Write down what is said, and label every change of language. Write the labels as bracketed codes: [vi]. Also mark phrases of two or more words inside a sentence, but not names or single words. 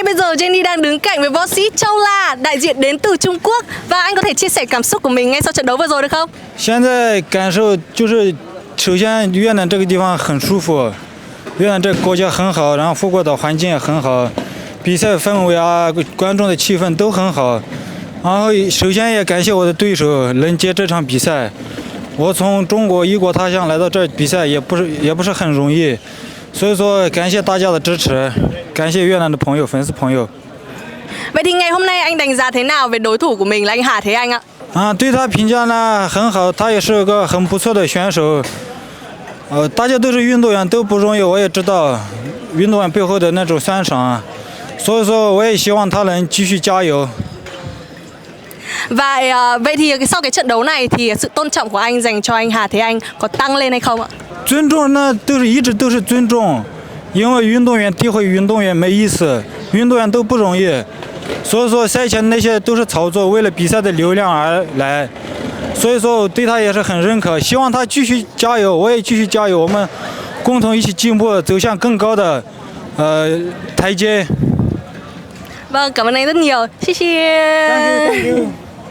[vi] giờ Jenny đang đứng cạnh với võ sĩ Châu La, đại diện đến từ Trung Quốc. Và anh có thể chia sẻ cảm xúc của mình ngay sau trận đấu vừa rồi được không? [zh] 现在感受就是，首先越南这个地方很舒服，越南这个国家很好，然后富国岛环境也很好，比赛氛围啊，观众的气氛都很好。然后首先也感谢我的对手能接这场比赛。我从中国异国他乡来到这儿比赛也不是很容易，所以说感谢大家的支持，感谢越南的朋友、粉丝朋友。 [vi] Vậy thì ngày hôm nay anh đánh giá thế nào về đối thủ của mình là anh Hà Thế Anh ạ? [zh] 对他评价呢很好，他也是个很不错的选手。大家都是运动员，都不容易，我也知道运动员背后的那种酸爽，所以说我也希望他能继续加油。 [vi] Và vậy thì sau cái trận đấu này thì sự tôn trọng của anh dành cho anh Hà Thế Anh có tăng lên hay không ạ? [zh] 尊重那一直都是尊重，因为运动员诋毁运动员没意思，运动员都不容易，所以说赛前那些都是炒作，为了比赛的流量而来，所以说我对他也是很认可，希望他继续加油，我也继续加油，我们共同一起进步，走向更高的台阶。 [vi] Vâng, cảm ơn anh rất nhiều. Xin [en] Thank you, thank you.